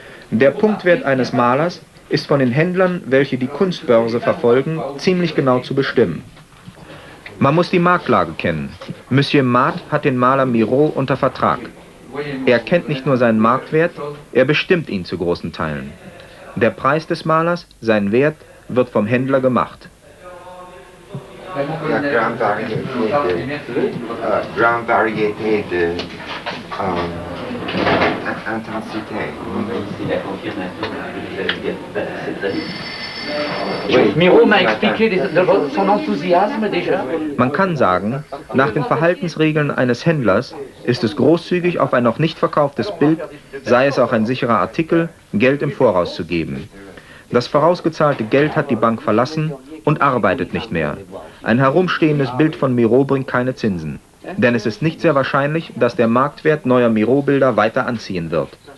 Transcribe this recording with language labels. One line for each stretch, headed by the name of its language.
German: Der Punktwert eines Malers ist von den Händlern, welche die Kunstbörse verfolgen, ziemlich genau zu bestimmen. Man muss die Marktlage kennen. Monsieur Maat hat den Maler Miro unter Vertrag. Er kennt nicht nur seinen Marktwert, er bestimmt ihn zu großen Teilen. Der Preis des Malers, sein Wert, wird vom Händler gemacht.
French: La grande variété de intensité. Miro m'a expliqué son enthousiasme déjà.
German: Man kann sagen, nach den Verhaltensregeln eines Händlers ist es großzügig, auf ein noch nicht verkauftes Bild, sei es auch ein sicherer Artikel, Geld im Voraus zu geben. Das vorausgezahlte Geld hat die Bank verlassen und arbeitet nicht mehr. Ein herumstehendes Bild von Miro bringt keine Zinsen. Denn es ist nicht sehr wahrscheinlich, dass der Marktwert neuer Miro-Bilder weiter anziehen wird.